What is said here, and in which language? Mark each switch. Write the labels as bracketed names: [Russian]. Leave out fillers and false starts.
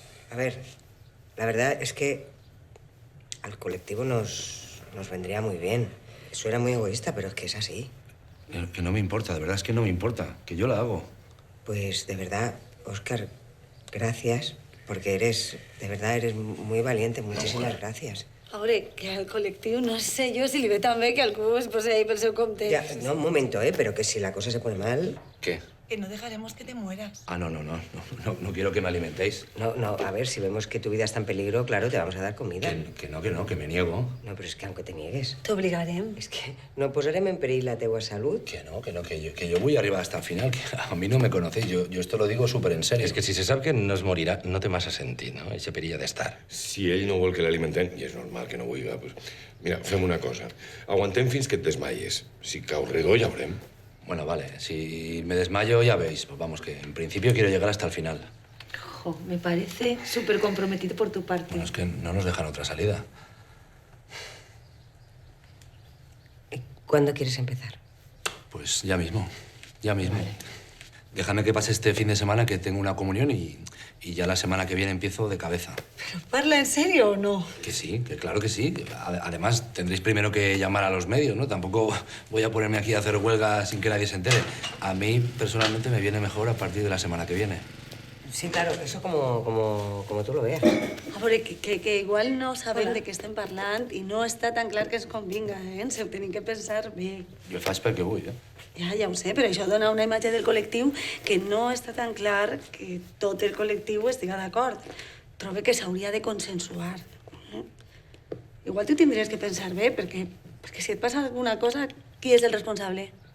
[Spanish] A ver, la verdad es que al colectivo nos vendría muy bien. Eso era muy egoísta, pero es que es así. Que no me importa, de verdad es que no me importa, que yo la hago. Pues de verdad, Óscar, gracias, porque de verdad eres muy valiente. Muchísimas gracias. [Catalan] Ahora, que al col·lectiu no sé jo si li ve tan bé que algú es posi ahí pel seu compte. [Spanish] Ya, no, un momento, pero que si la cosa se pone mal... ¿Qué? Que no dejaremos que te mueras. Ah, no quiero que me alimentéis. No, a ver, si vemos que tu vida está en peligro, claro, te vamos a dar comida. Que me niego. [Catalan] No, però és que [Spanish] aunque te niegues... [Catalan] T'obligarem. És que no posarem en perill la teua salut. [Spanish] Que yo voy arriba hasta el final, que a mí no me conocéis, yo esto lo digo súper en serio. [Catalan] És que si se sap que no es morirà, no té massa sentit, no? Eixe perill ha d'estar. Si ell no vol que l'alimentem, i és normal que no vulgui, pues, mira, fem una cosa. Aguantem fins que et desmaies. Si cau redó, ja veurem. [Spanish] Bueno, vale, si me desmayo ya veis. Pues vamos, que en principio quiero llegar hasta el final. Jo, me parece súper comprometido por tu parte. Bueno, es que no nos dejan otra salida. ¿Cuándo quieres empezar? Pues ya mismo. Vale. Déjame que pase este fin de semana, que tengo una comunión y ya la semana que viene empiezo de cabeza. [Catalan] ¿Pero parla en serio o no? [Spanish] Que sí, que claro que sí. Además, tendréis primero que llamar a los medios, ¿no? Tampoco voy a ponerme aquí a hacer huelga sin que nadie se entere. A mí, personalmente, me viene mejor a partir de la semana que viene. Sí, claro, eso como tú lo veas. [Catalan] A veure, que igual no sabem de què estem parlant i no està tan clar que ens convinga, eh? Ens ho tenim que pensar bé. Jo faig perquè vull, eh? Ja ho sé, però això dona una imatge del col·lectiu que no està tan clar que tot el col·lectiu estiga d'acord. Trobo que s'hauria de consensuar. Igual tu tindries que pensar bé, perquè si et passa alguna cosa, qui és el responsable?